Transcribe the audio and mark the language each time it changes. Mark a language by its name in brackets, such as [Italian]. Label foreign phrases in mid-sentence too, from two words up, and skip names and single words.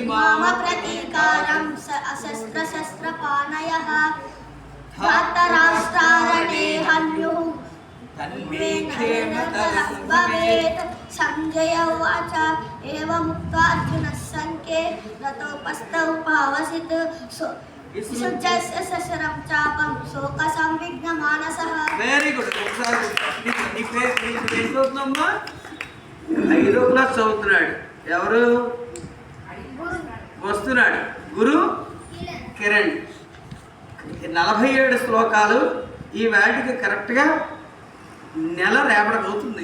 [Sanskrit] मम प्रतीकारं अशस्त्रशस्त्रपाणयः धातराष्ट्रारणे हन्युः तन्मे क्षेमतरं भवेत् संजय उवाच एवमुक्त्वा अर्जुनः शङ्के रथोपस्थौ पावसित् सुजस्य सशरं चापं शोकसंविघ्नमानसः. [English] very good. [Telugu] ఒకసారి నీ పేరు ఏం చదువుతున్నామ్మా? 5వ క్లాస్ చదువుతున్నాడు. ఎవరు వస్తున్నాడు? గురు కిరణ్. 47 శ్లోకాలు ఈ వాటికి కరెక్ట్గా నెల రేపటికి అవుతుంది.